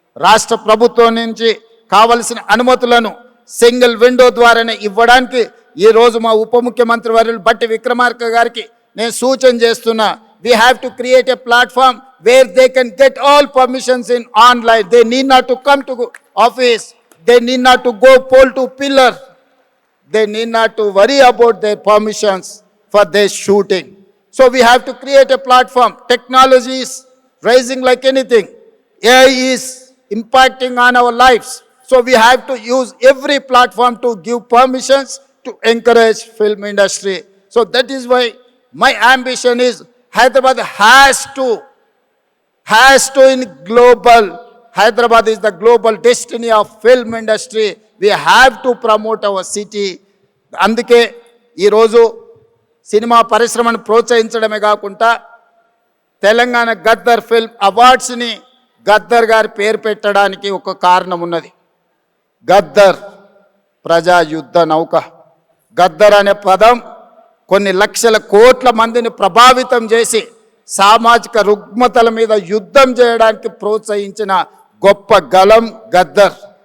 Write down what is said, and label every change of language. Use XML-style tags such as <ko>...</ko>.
<te>రాష్ట్ర ప్రభుత్వం నుంచి కావలసిన అనుమతులను సింగిల్ విండో ద్వారానే ఇవ్వడానికి ఈరోజు మా ఉప ముఖ్యమంత్రి వర్యులు బట్టి విక్రమార్క గారికి నేను సూచన చేస్తున్నా.</te> <en>We have to create a platform where they can get all permissions in online. They need not to come to office, they need not to go pole to pillar, they need not to worry about their permissions for their shooting. So we have to create a platform. Technology is rising like anything. AI is impacting on our lives. So we have to use every platform to give permissions to encourage film industry. So that is why my ambition is Hyderabad has to in global. Hyderabad is the global destiny of film industry. We have to promote our city.</en> <te>అందుకే ఈరోజు cinema పరిశ్రమను ప్రోత్సహించడమే కాకుండా Telangana Gaddar film అవార్డ్స్ని Gaddar గారి పేరు పెట్టడానికి ఒక కారణం ఉన్నది. గద్దర్ ప్రజా యుద్ధ నౌక. గద్దర్ అనే పదం కొన్ని లక్షల కోట్ల మందిని ప్రభావితం చేసి సామాజిక రుగ్మతల మీద యుద్ధం చేయడానికి ప్రోత్సహించిన గొప్ప గలం గద్దర్.</te>